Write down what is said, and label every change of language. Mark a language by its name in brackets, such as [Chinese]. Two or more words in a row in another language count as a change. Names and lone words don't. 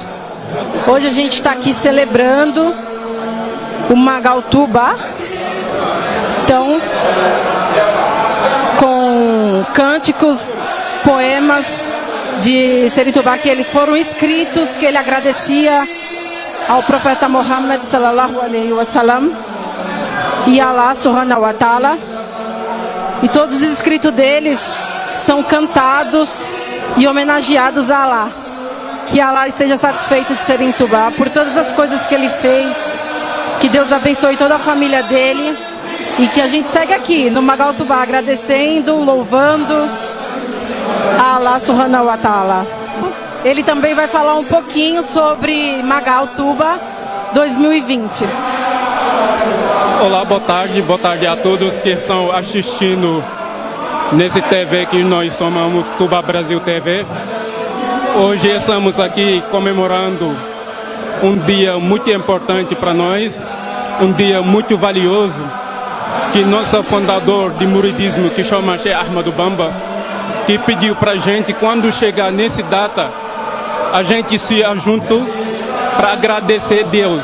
[Portuguese] Hoje a gente está aqui celebrando o Magautubá, então com cânticos, poemas de Serigne Touba que foram escritos, que ele agradecia ao profeta Muhammad [Arabic] صلى الله عليه وسلم [Portuguese] e Allah [Arabic] سبحانه وتعالى, [Portuguese] e todos os escritos deles são cantados e homenageados a Allah. Que Allah esteja satisfeito de Serigne Touba por todas as coisas que ele fez, que Deus abençoe toda a família dele, e que a gente segue aqui no Magautubá agradecendo, louvando a Allah [Arabic] سبحانه وتعالى. [Portuguese] Ele também vai falar um pouquinho sobre Magautubá 2020. Olá, boa tarde a todos que estão assistindo nesse TV que nós chamamos Touba Brasil TV. Hoje estamos aqui comemorando um dia muito importante para nós, um dia muito valioso, que nosso fundador de muridismo, que chama Sheikh Ahmadou Bamba, que pediu para a gente, quando chegar nessa data, a gente se junto para agradecer Deus.